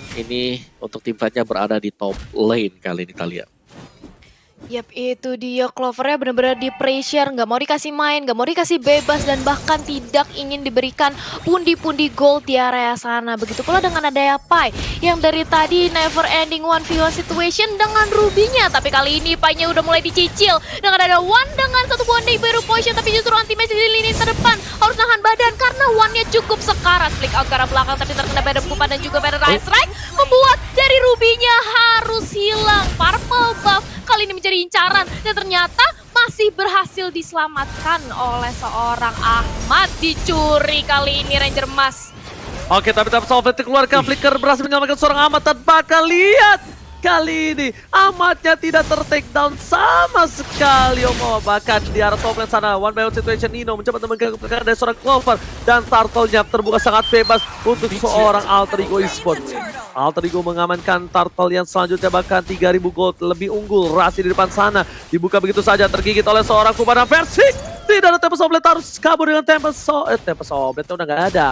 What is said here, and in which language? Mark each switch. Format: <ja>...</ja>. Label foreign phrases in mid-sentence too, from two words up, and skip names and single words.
<id>Ini untuk tim fightnya berada di</id> <en>top lane</en> <id>kali ini, Talia. Yap, itu dia. Clovernya benar-benar di pressure, nggak mau dikasih main, nggak mau dikasih bebas, dan bahkan tidak ingin diberikan pundi-pundi gold di area sana. Begitu pula dengan ada Pai yang dari tadi</id> <en>never ending 1v1 situation</en> <id>dengan Ruby-nya, tapi kali ini Pai-nya udah mulai dicicil dengan ada One dengan satu buah baru potion, tapi justru anti-match di lini terdepan harus nahan badan karena One-nya cukup sekarat.</id> <en>Flick out</en> <id>ke arah belakang tapi terkena pada Bupan dan juga pada Rise Strike, membuat dari Ruby-nya harus hilang. Purple buff kali ini menjadi incaran dan ternyata masih berhasil diselamatkan oleh seorang Ahmad. Dicuri kali ini Ranger Mas. Oke, tapi Salvet dikeluarkan, Flicker berhasil menyelamatkan seorang Ahmad dan bakal lihat kali ini amatnya tidak ter-takedown sama sekali Omawa. Bahkan di arah</id> <en>top lane</en> <id>sana,</id> <en>one by one situation,</en> <id>Nino mencoba mengganggu pergerakan dari seorang Clover dan turtle-nya terbuka sangat bebas untuk seorang Alter Ego Esports. Alter Ego mengamankan turtle yang selanjutnya, bahkan 3000 gold lebih unggul. Rasi di depan sana dibuka begitu saja, tergigit oleh seorang Kubana Versing. Tidak ada Tempest Oblet, harus kabur dengan Tempest Oblet udah nggak ada.</id>